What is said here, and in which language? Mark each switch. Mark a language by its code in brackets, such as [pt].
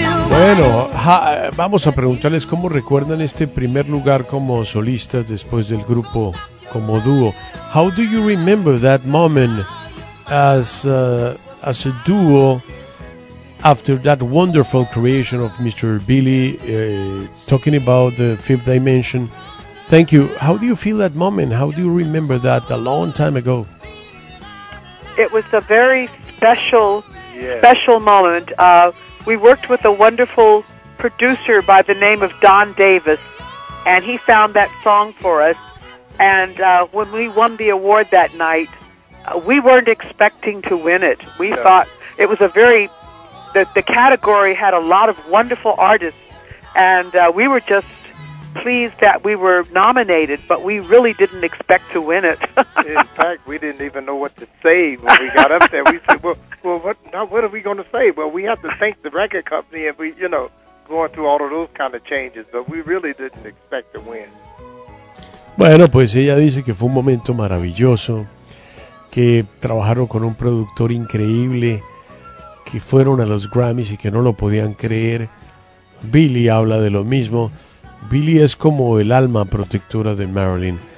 [es] Bueno, vamos a preguntarles cómo recuerdan este primer lugar como solistas después del grupo como dúo. [en] How do you remember that moment as a duo after that wonderful creation of Mr. Billy talking about the fifth dimension? Thank you. How do you feel that moment? How do you remember that a long time ago? It was a very special, special moment. We worked with a wonderful producer by the name of Don Davis, and he found that song for us. And when we won the award that night, we weren't expecting to win it. We thought it was a very... The category had a lot of wonderful artists, and we were just pleased that we were nominated, but we really didn't expect to win it. In fact, we didn't even know what to say when we got up there. We said, what are we going to say? Well, we have to thank the record company, and we, you know, going through all of those kind of changes, but we really didn't expect to win. [es] Bueno, pues ella dice que fue un momento maravilloso, que trabajaron con un productor increíble, que fueron a los Grammys y que no lo podían creer. Billy habla de lo mismo. Billy es como el alma protectora de Marilyn.